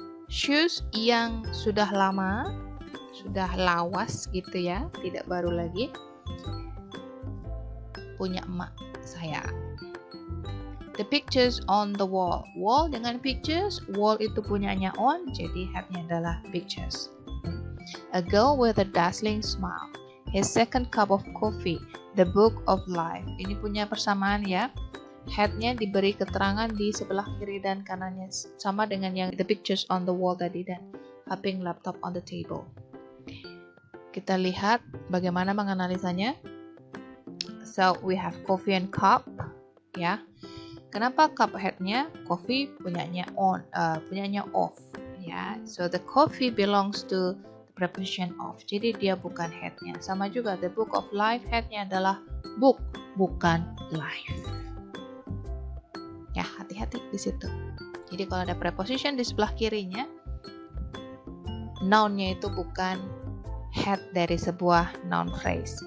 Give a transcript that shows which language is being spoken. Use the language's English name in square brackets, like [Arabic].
[Indonesian] Shoes yang sudah lama, sudah lawas gitu ya, tidak baru lagi, punya emak saya. [English] The pictures on the wall. [Indonesian] Wall dengan pictures, wall itu punyanya on, jadi headnya adalah pictures. [English] A girl with a dazzling smile. His second cup of coffee. The book of life. [Indonesian] Ini punya persamaan ya. Headnya diberi keterangan di sebelah kiri dan kanannya, sama dengan yang the pictures on the wall tadi dan hopping laptop on the table. Kita lihat bagaimana menganalisanya. [English] So we have coffee and cup ya. [Indonesian] Kenapa cup headnya? Coffee punyanya on, punyanya off ya. [English] So the coffee belongs to the preposition of. [Indonesian] Jadi dia bukan headnya. Sama juga the book of life, headnya adalah book, bukan life. Ya, hati-hati di situ. Jadi kalau ada preposition di sebelah kirinya, noun-nya itu bukan head dari sebuah noun phrase.